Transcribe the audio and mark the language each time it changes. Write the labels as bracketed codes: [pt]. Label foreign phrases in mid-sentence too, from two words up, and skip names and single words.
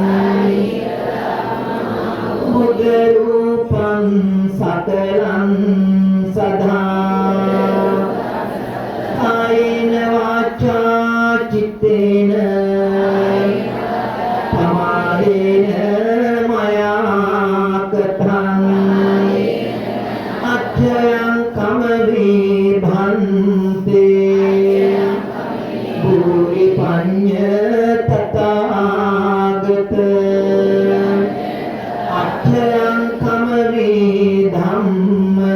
[pi] බුද්ධ රූපං සකලං සදා කායේන වාචා චිත්තේන පමාදේන මයා කතං අච්ඡයං කමවේ භන්තේ භූරි පඤ්ඤ තථාගත අච්ඡයං කමවේ ධම්ම